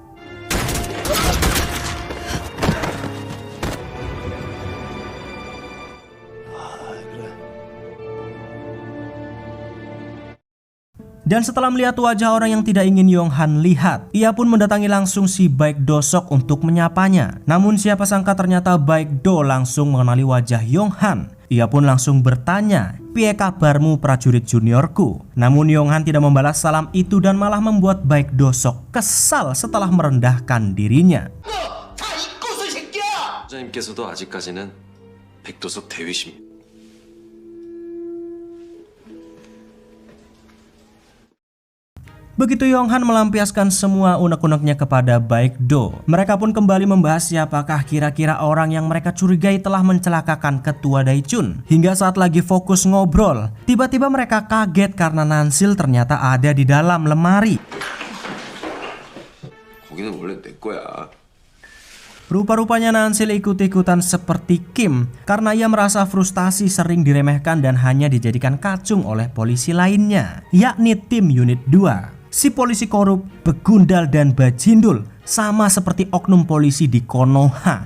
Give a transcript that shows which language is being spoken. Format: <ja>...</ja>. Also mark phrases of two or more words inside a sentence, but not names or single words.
<id>Dan setelah melihat wajah orang yang tidak ingin Yonghan lihat, ia pun mendatangi langsung si Baek Do-sok untuk menyapanya. Namun siapa sangka ternyata Baek Do langsung mengenali wajah Yonghan. Ia pun langsung bertanya,</id> <jv>"Piye kabarmu</jv> <id>prajurit juniorku?" Namun Yonghan tidak membalas salam itu dan malah membuat Baek Do-sok kesal setelah merendahkan dirinya.</id> <ko>부장님께서도 아직까지는 백도석 대위십니다.</ko> <id>Begitu Yonghan melampiaskan semua unek-uneknya kepada Baek Do, mereka pun kembali membahas siapakah kira-kira orang yang mereka curigai telah mencelakakan ketua Daichun. Hingga saat lagi fokus ngobrol, tiba-tiba mereka kaget karena Nansil ternyata ada di dalam lemari.</id> <ko>거기는 원래 내 거야.</ko> <id>Rupa-rupanya Nansil ikut-ikutan seperti Kim karena ia merasa frustasi sering diremehkan dan hanya dijadikan kacung oleh polisi lainnya, yakni tim unit 2. Si polisi korup, begundal dan bajindul, sama seperti oknum polisi di Konoha.</id>